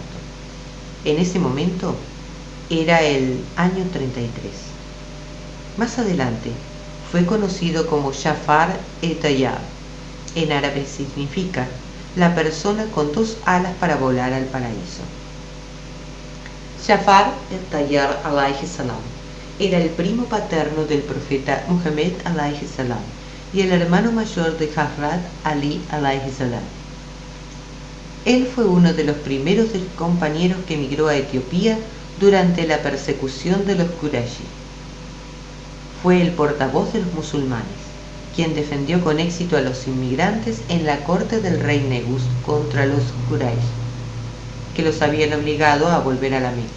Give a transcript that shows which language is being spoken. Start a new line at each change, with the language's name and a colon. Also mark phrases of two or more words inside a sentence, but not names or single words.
Spanish: En ese momento era el año 33. Más adelante fue conocido como Jafar el-Tayyar. En árabe significa la persona con dos alas para volar al paraíso. Jafar el-Tayyar
Arabic: عليه السلام
Spanish: era el primo paterno del profeta Muhammad
Arabic: عليه السلام
Spanish: y el hermano mayor de Hazrat Ali
Arabic: عليه السلام.
Spanish: Él fue uno de los primeros compañeros que emigró a Etiopía durante la persecución de los Quraysh. Fue el portavoz de los musulmanes, quien defendió con éxito a los inmigrantes en la corte del rey Negus contra los Quraysh, que los habían obligado a volver a la Meca.